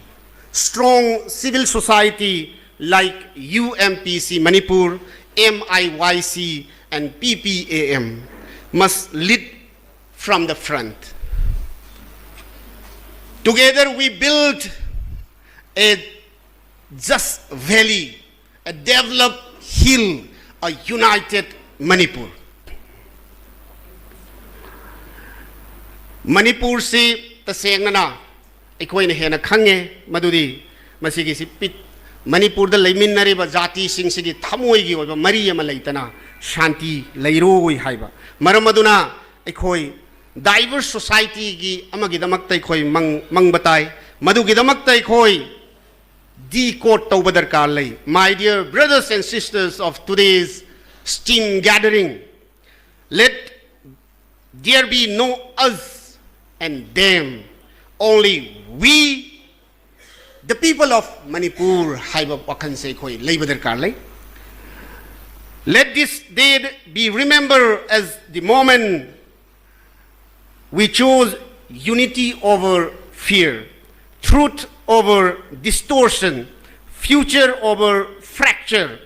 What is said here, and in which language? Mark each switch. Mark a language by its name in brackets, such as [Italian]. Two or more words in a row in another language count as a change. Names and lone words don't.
[English] Strong civil society like UMPC Manipur, MIYC and PPAM must lead from the front. Together we build a just valley, a developed hill, a united Manipur. [Manipuri] Manipur si tasengna na ikoi na hena khange madudi masigi si pit Manipur da leiminariba jati sing sigi thamoi gi oiba mari ama leitana shanti leiroi haiba maramaduna ikoi [English] diverse society [Manipuri] gi amagi damakta ikoi mangbatai madugi damakta ikoi decode tawba darkar lei. [English] My dear brothers and sisters of today's STEAM gathering, let there be no us and them, only we, the people of Manipur, [Manipuri] haiba wakanse koi leiba darkar lei. [English] Let this day be remembered as the moment we chose unity over fear, truth over distortion, future over fracture.